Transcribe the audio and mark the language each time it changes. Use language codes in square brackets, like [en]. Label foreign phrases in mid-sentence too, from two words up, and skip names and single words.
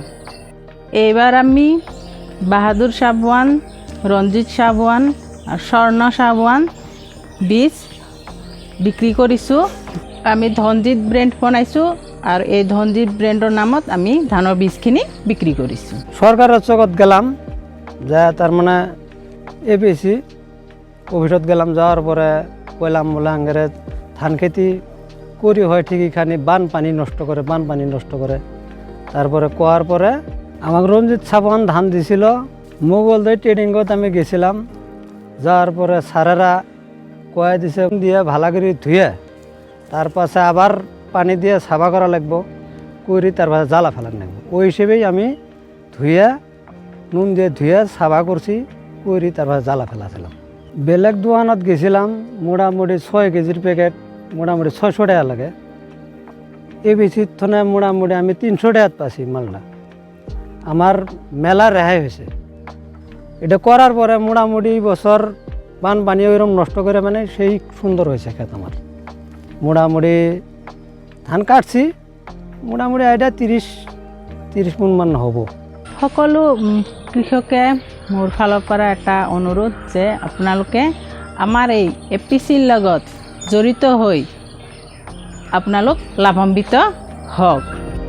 [as] এইবাৰ আমি বাহাদুৰ চাবুৱান, ৰঞ্জিত চাবুৱান আৰু স্বৰ্ণ চাবুৱান বীজ বিক্ৰী কৰিছোঁ। আমি ধনজিৎ ব্ৰেণ্ড বনাইছোঁ আৰু এই ধনজিৎ ব্ৰেণ্ডৰ নামত আমি ধানৰ বীজখিনি বিক্ৰী কৰিছোঁ। [bn] সরকারের চকত গেলাম, যা তার মানে এপিসি অফিসত গেলাম, যাওয়ার পরে কইলাম বলে আঙ্গেরে ধান খেতি করি হয় ঠিকই খানি বানপানি নষ্ট করে তারপরে কোয়ার পরে আমাকে রঞ্জিত সাবন ধান দিছিল। মোগলদৈ ট্রেনিংত আমি গেছিলাম, যাওয়ার পরে স্যারেরা কয়ে দিছে দিয়ে ভালা করে ধুয়ে তার পাশে আবার পানি দিয়ে সাফা করা লাগবো, করি তার পাশে জ্বালা ফেলার লাগবো। ওই হিসেবেই আমি ধুয়ে নুন দিয়ে ধুয়ে সাফা করছি, করি তার পাশে জ্বালা ফেলাছিলাম। বেলেগ দোকানত গেছিলাম, মোটামুটি 6 কেজির প্যাকেট মোটামুটি 600 টাকা লাগে। এবিসির থনে মোটামুটি আমি 300 টাকাত পাচ্ছি মালটা। আমার মেলা রেহাই হয়েছে। এটা করার পরে মোটামুটি বছর বানপানি ওইরকম নষ্ট করে মানে সেই সুন্দর হয়েছে ক্ষেত আমার। মোটামুটি ধান কাটছি, মোটামুটি এটা 30 মণ মান হ'ব। [as] সকলো কৃষকে মোৰ ফালৰ পৰা এটা অনুৰোধ যে আপোনালোকে আমাৰ এই এপিচিৰ লগত জড়িত হৈ আপোনালোক লাভান্বিত হওক।